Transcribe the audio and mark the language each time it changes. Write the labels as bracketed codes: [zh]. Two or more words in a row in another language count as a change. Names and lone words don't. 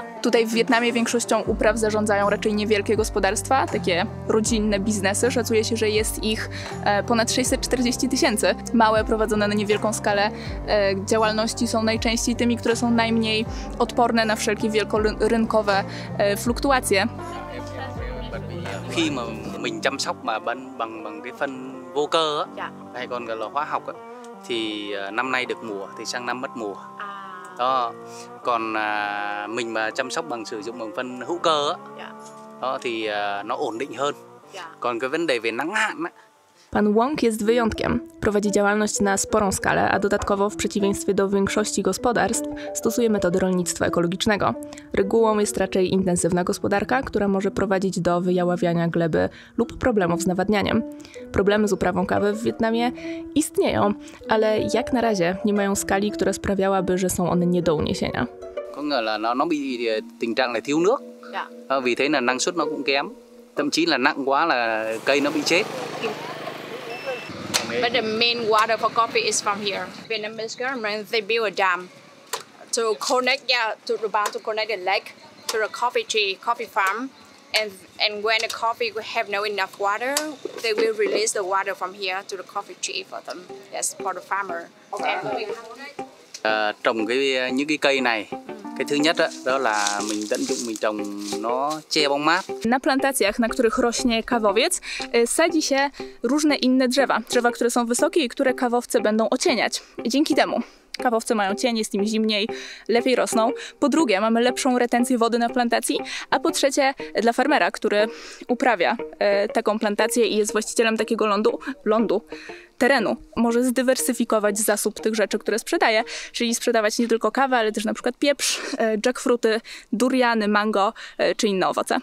[pl] Tutaj w Wietnamie większością upraw zarządzają raczej niewielkie gospodarstwa, takie rodzinne biznesy. Szacuje się, że jest ich ponad 640 000. Małe, prowadzone na niewielką skalę działalności są najczęściej tymi, które są najmniej odporne na wszelkie wielkorynkowe fluktuacje. [vi] Khi mà mình chăm sóc mà bằng cái phân vô cơ á, hay còn gọi là hóa học á, thì năm nay được mùa thì sang năm mất mùa. Đó. Còn mình mà chăm sóc bằng sử dụng bằng phân hữu cơ á, đó thì nó ổn định hơn. Còn cái vấn đề về nắng hạn á. [pl] Pan Wong jest wyjątkiem. Prowadzi działalność na sporą skalę, a dodatkowo w przeciwieństwie do większości gospodarstw stosuje metody rolnictwa ekologicznego. Regułą jest raczej intensywna gospodarka, która może prowadzić do wyjaławiania gleby lub problemów z nawadnianiem. Problemy z uprawą kawy w Wietnamie istnieją, ale jak na razie nie mają skali, która sprawiałaby, że są one nie do uniesienia. [vi] Có nghĩa là nó bị tình trạng là thiếu nước. Vì thế là năng suất nó cũng kém. Thậm chí là nặng quá là cây nó bị chết. [en] But the main water for coffee is from here. Vietnamese government, they build a dam to connect, to connect the lake to the coffee tree, coffee farm. And when the coffee have no enough water, they will release the water from here to the coffee tree for them. That's for the farmer. [vi] Trồng những cái cây này, cái thứ nhất đó là mình tận dụng mình trồng nó che bóng mát. [pl] Na plantacjach, na których rośnie kawowiec, sadzi się różne inne drzewa. Drzewa, które są wysokie i które kawowce będą ocieniać. Dzięki temu kawowce mają cień, jest im zimniej, lepiej rosną. Po drugie, mamy lepszą retencję wody na plantacji, a po trzecie, dla farmera, który uprawia taką plantację i jest właścicielem takiego terenu, może zdywersyfikować zasób tych rzeczy, które sprzedaje, czyli sprzedawać nie tylko kawę, ale też na przykład pieprz, jackfruty, duriany, mango czy inne owoce.